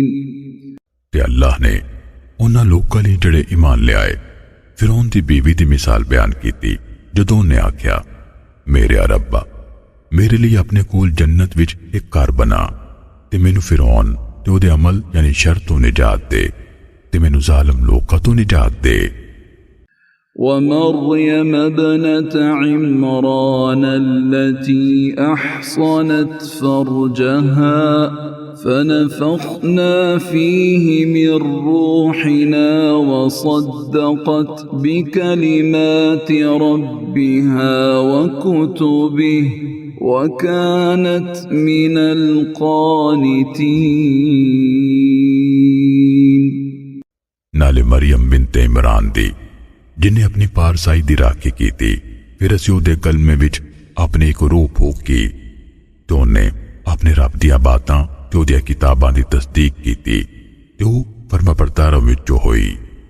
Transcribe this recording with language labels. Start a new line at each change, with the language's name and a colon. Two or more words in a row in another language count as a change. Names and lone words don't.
Punjabi: ਤੇ ਅੱਲਾਹ ਨੇ ਉਹਨਾਂ ਲੋਕਾਂ ਲਈ ਜਿਹੜੇ ਈਮਾਨ ਲਿਆਏ ਫਿਰੌਨ ਦੀ ਬੀਵੀ ਦੀ ਮਿਸਾਲ ਬਿਆਨ ਕੀਤੀ ਜਦੋਂ ਉਹਨੇ ਆਖਿਆ ਮੇਰੇ ਰੱਬਾ ਮੇਰੇ ਲਈ ਆਪਣੇ ਕੋਲ ਜੰਨਤ ਵਿੱਚ ਇੱਕ ਘਰ ਬਣਾ ਤੇ ਮੈਨੂੰ ਫਿਰੌਨ ਤੇ ਉਹਦੇ ਅਮਲ ਯਾਨੀ ਸ਼ਰ ਤੋਂ ਨਿਜਾਤ ਦੇ ਤੇ ਮੈਨੂੰ ਜ਼ਾਲਮ ਲੋਕਾਂ ਤੋਂ ਨਿਜਾਤ ਦੇ
Arabic: ومريم ابنة عمران التي أحصنت فرجها فنفخنا فيه من روحنا وصدقت بكلمات ربها وكتبه وكانت من القانتين
Punjabi: ਨਾਲੇ ਮਰੀਅਮ ਬਿਨਤ ਇਮਰਾਨ ਦੀ ਜਿਨ੍ਹੇਂ ਆਪਣੀ ਪਾਰਸਾਈ ਦੀ ਰਾਖੀ ਕੀ ਥੀ ਫਿਰ ਅਸੀ ਉਹਦੇ ਕਲਮੇ ਵਿਚ ਆਪਣੀ ਇਕ ਰੂਹ ਫੂਕੀ ਤੋ ਉਨ੍ਹੇਂ ਆਪਣੇ ਰੱਬ ਦੀਆਂ ਬਾਤਾਂ ਤੇ ਉਹਦੀਆਂ ਕਿਤਾਬਾਂ ਦੀ ਤਸਦੀਕ ਕੀ ਥੀ ਤੇ ਵੋ ਫ਼ਰਮਾਬਰਦਾਰਾਂ ਵਿਚੋਂ ਹੋਈ।